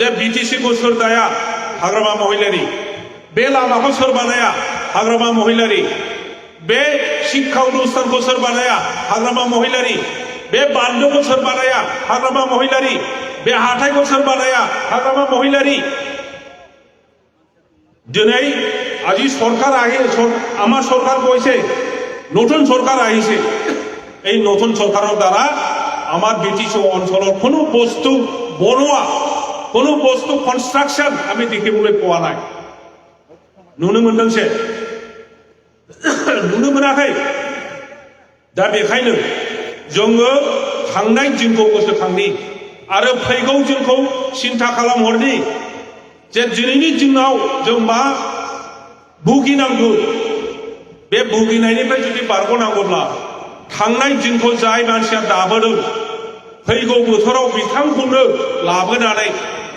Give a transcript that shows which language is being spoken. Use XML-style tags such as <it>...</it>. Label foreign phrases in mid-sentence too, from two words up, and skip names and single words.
<brx>बीटीसी को सोर दाया हाग्रामा महिलारि बे लामाखौ सोर बानाया हाग्रामा महिलारि बे शिक्षा अनुष्ठानखौ सोर बानाया हाग्रामा महिलारि बे बान्दोखौ सोर बानाया हाग्रामा महिलारि बे हाथायखौ सोर बानाया हाग्रामा महिलारि</brx> <as>दिनै আজি সরকার আমার সরকার কইছে নতুন সরকার আহিছে এই নতুন সরকারের দ্বারা আমার বিটিসি অঞ্চলের কোনো বস্তু বনোয়া কোনো বস্তু কনস্ট্রাকশন আমি দেখিবলৈ পোৱা নাই</as> <brx>नुनो मोनदोंसो नुनो मोनाखै दा बेखायनो जोङो थांनाय दिनखौ गोसोखांनि आरो फैगौ दिनखौ सिन्था खालामहरनि जे दिनैनि दिनाव जों मा भुगिनांगौ बे भुगिनायनिफ्राय जुदि बारग'नांगौब्ला थांनाय दिनखौ जाय मानसिया दाबोदों फैगौ बोथोराव बिथांखौनो लाबोनानै</brx>